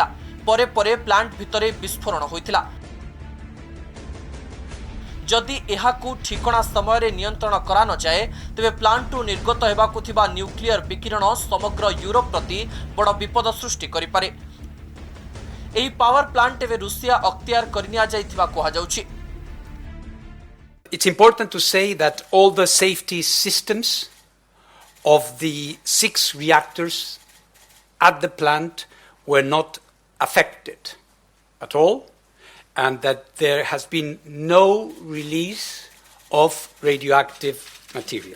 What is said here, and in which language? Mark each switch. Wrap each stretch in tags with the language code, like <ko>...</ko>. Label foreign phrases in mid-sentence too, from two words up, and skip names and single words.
<or>ପରେ ପରେ ପ୍ଲାଣ୍ଟ ଭିତରେ ବିସ୍ଫୋରଣ ହୋଇଥିଲା। ଯଦି ଏହାକୁ ଠିକଣା ସମୟ ରେ ନିୟନ୍ତ୍ରଣ କରା ନ ଯାଏ ତେବେ ପ୍ଲାଣ୍ଟ ରୁ ନିର୍ଗତ ହେବାକୁ ଥିବା ନ୍ୟୁକ୍ଲିୟର ବିକିରଣ ସମଗ୍ର ୟୁରୋପ ପ୍ରତି ବଡ଼ ବିପଦ ସୃଷ୍ଟି କରି ପାରେ। ଏହି</or> <en>power plant</en> <or>ଏବେ ରୁସିଆ ଅଖ୍ତିଆର କରନିଆ ଯାଇଥିବା କୋହା ଯାଉଛି।</or> <en>It's important to say that all the safety systems of the 6 reactors at the plant were not affected at all, and that there has been no release of radioactive material.</en>